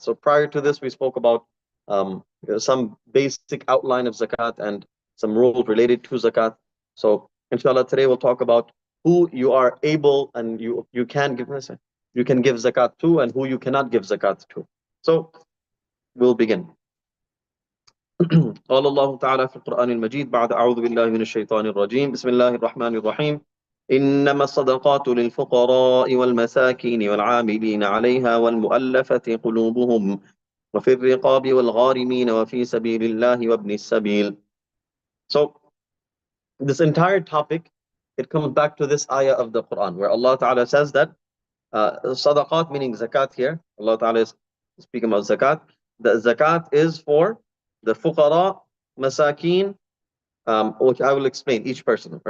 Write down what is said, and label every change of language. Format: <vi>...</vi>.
<en>So prior to this, we spoke about some basic outline of zakat and some rules related to zakat. So inshallah, today we'll talk about who you are able and you can give zakat to, and who you cannot give zakat to. So we'll begin.</en> <ar>قال الله تعالى في القرآن المجيد بعد أعوذ بالله من الشيطان الرجيم بسم الله الرحمن الرحيم إنما الصدقات للفقراء والمساكين والعاملين عليها والمؤلفة قلوبهم وفي الرقاب والغارمين وفي سبيل الله وابن السبيل.</ar> <en>So this entire topic, it comes back to this ayah of the Quran where Allah Ta'ala says that sadaqat, meaning zakat here, Allah Ta'ala is speaking about zakat. The zakat is for the fuqara, masakin, which I will explain each person.</en>